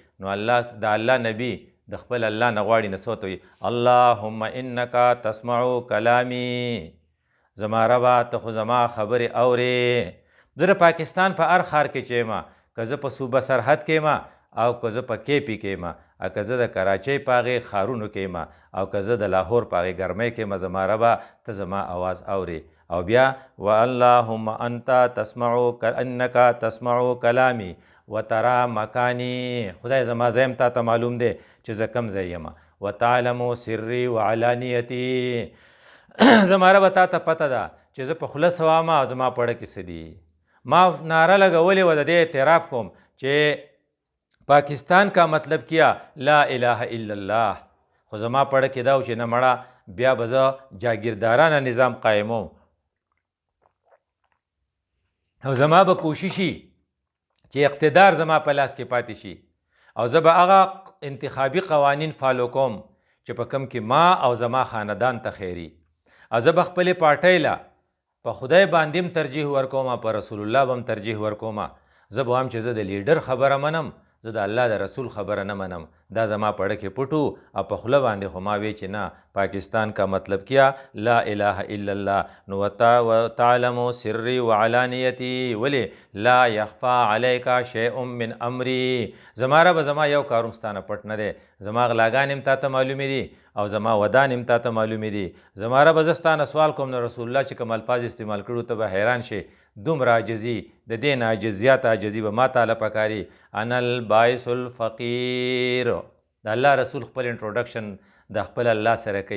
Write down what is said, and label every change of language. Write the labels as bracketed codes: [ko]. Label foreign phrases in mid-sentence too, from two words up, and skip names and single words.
[ps] نو الله د الله نبي د خپل الله نه غواړي نو څه ورته وایي [ar] اللهم انک تسمع کلامی، [ps] زما ربه ته خو زما خبرې اورې. زه د پاکستان په هر ښار کې چې یم که زه په صوبه سرحد کې یم او که زه په KP کې یم او که زه د کراچۍ په هغې ښارونو کې یم او که زه د لاهور په هغې ګرمۍ کې یم زما ربه ته زما اواز اورې. او بیا [ar] واللهم انت تسمع انک تسمع کلامی وترى مکانی، [ps] خدای زما ځای هم تا ته معلوم دی چې زه کوم ځای یم، [ar] وتعلم سري وعلانیتي، [ps] زما ربه تا ته پته ده چې زه په خوله څه وایم او زما په اړه کې څه دي. ما ناره لګولې وه د دې اعتراف کوم چې [ur] پاکستان کا مطلب کیا [ar] لا اله الا الله، [ps] خو زما په اړه کې دا و چې نه مړه بیا به زه جاګیردارانه نظام قایموم او زما به کوششي چې اقتدار زما په لاس کې پاتې شي او زه به هغه انتخابي قوانین فالو کوم چې په کوم کې ما او زما خاندان ته خیري، او زه به خپلې پارټۍ له په خدای باندې هم ترجیح ورکوم، په رسول الله به هم ترجیح ورکوم. زه به وایم چې زه د لیډر خبره منم، زه د الله د رسول خبره نه منم. دا زما په اړه کې پټو او په خوله باندې خو ما وی چې نه [ur] پاکستان کا مطلب کیا [ar] لا اله الا الله. نو وتعلم سري وعلانیتي ولې لا یخفا علیک شیء من امری، [ps] زما ربه زما یو کاروم ستانه پټ نه دی، زما غلاګان هم تا ته معلومې دي او زما ودان هم تا ته معلومې دي. زما ربه زه ستانه سوال کوم نو رسول الله چې کوم الفاظ استعمال کړو ته به حیران شي، دومره عاجزي د دې نه عاجزیات عاجزي به ما تعالی پکاري. [ar] انا الباعث الفقیر، [ps] د الله رسول خپل انټروډکشن د خپل الله سره کوي.